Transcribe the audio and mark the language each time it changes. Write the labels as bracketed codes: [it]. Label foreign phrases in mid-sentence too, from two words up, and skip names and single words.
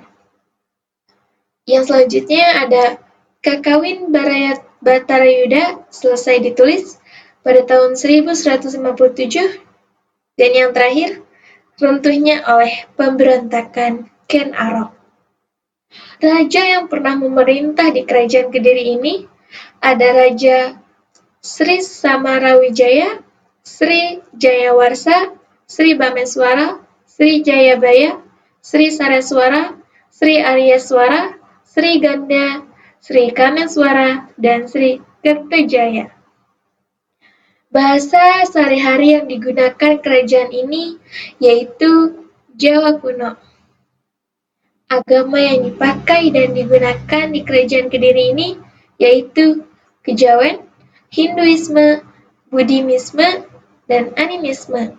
[id] Yang selanjutnya ada Kakawin Batarayuda selesai ditulis pada tahun 1157, dan yang terakhir runtuhnya oleh pemberontakan Ken Arok. Raja yang pernah memerintah di Kerajaan Kediri ini ada Raja Sri Samarawijaya, Sri Jayawarsa, Sri Bameswara, Sri Jayabaya, Sri Sareswara, Sri Aryaswara, Sri Ganda, Sri Kameswara, dan Sri Kertajaya. Bahasa sehari-hari yang digunakan kerajaan ini yaitu Jawa kuno. Agama yang dipakai dan digunakan di Kerajaan Kediri ini yaitu Kejawen, Hinduisme, Buddhisme, dan Animisme.